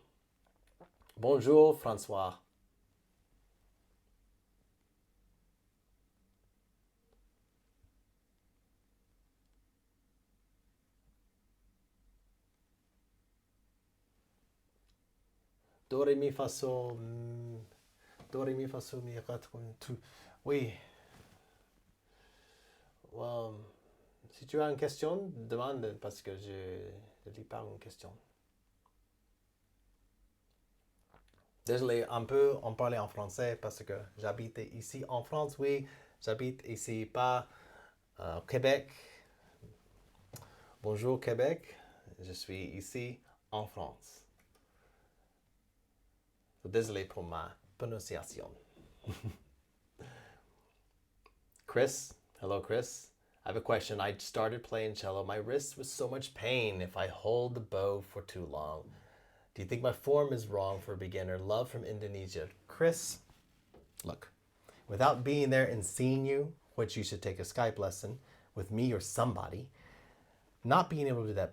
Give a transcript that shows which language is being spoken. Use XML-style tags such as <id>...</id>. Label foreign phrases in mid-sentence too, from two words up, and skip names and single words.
<fr>Bonjour, Francois. Do, ré, mi, fa, sol. Do, ré, mi, fa, sol, mi, ra, tout. Oui. Si tu as une question, demande parce que je ne lis pas une question. Désolé, on peut en parler en français parce que j'habite ici en France, oui. J'habite ici pas au Québec. Bonjour Québec, je suis ici en France. Désolé pour ma prononciation.</fr> <en>Chris, hello Chris. I have a question. I started playing cello. My wrist was so much pain if I hold the bow for too long. Do you think my form is wrong for a beginner? Love from Indonesia. Chris, look, without being there and seeing you, which you should take a Skype lesson with me or somebody, not being able to do that.</en>